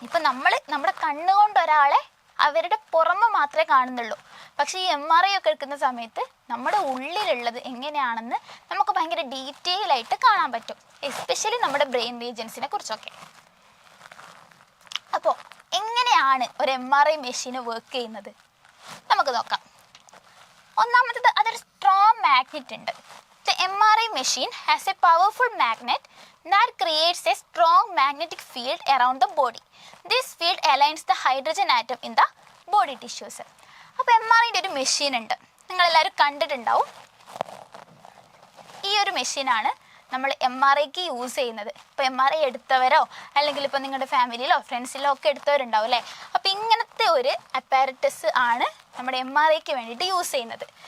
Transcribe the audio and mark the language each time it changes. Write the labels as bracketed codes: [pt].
[ml] ഇപ്പം നമ്മുടെ കണ്ണുകൊണ്ട് ഒരാളെ അവരുടെ പുറമെ മാത്രമേ കാണുന്നുള്ളൂ, പക്ഷേ ഈ MRI ഒക്കെ എടുക്കുന്ന സമയത്ത് നമ്മുടെ ഉള്ളിലുള്ളത് എങ്ങനെയാണെന്ന് നമുക്ക് ഭയങ്കര ഡീറ്റെയിൽ ആയിട്ട് കാണാൻ പറ്റും, എസ്പെഷ്യലി നമ്മുടെ ബ്രെയിൻ റീജിയൻസിനെ കുറിച്ചൊക്കെ. അപ്പോൾ എങ്ങനെയാണ് ഒരു MRI മെഷീൻ വർക്ക് ചെയ്യുന്നത് നമുക്ക് നോക്കാം. ഒന്നാമത്തേത് അതൊരു സ്ട്രോങ് മാഗ്നറ്റ് ഉണ്ട്. [en] The MRI machine has a powerful magnet that creates a strong magnetic field around the body. This field aligns the hydrogen atom in the body tissues. [ml] അപ്പോൾ MRIയുടെ ഒരു machine ഉണ്ട്, നിങ്ങളെല്ലാവരും കണ്ടിട്ടുണ്ടാവും. ഈ ഒരു മെഷീനാണ് നമ്മൾ MRIക്ക് യൂസ് ചെയ്യുന്നത്. ഇപ്പോൾ MRI എടുത്തവരോ അല്ലെങ്കിൽ ഇപ്പോൾ നിങ്ങളുടെ ഫാമിലിയിലോ ഫ്രണ്ട്സിലോ ഒക്കെ എടുത്തവരുണ്ടാവും അല്ലേ. അപ്പോൾ ഇങ്ങനത്തെ ഒരു അപ്പാരറ്റസ് ആണ് നമ്മുടെ MRIക്ക് വേണ്ടിയിട്ട് യൂസ് ചെയ്യുന്നത്.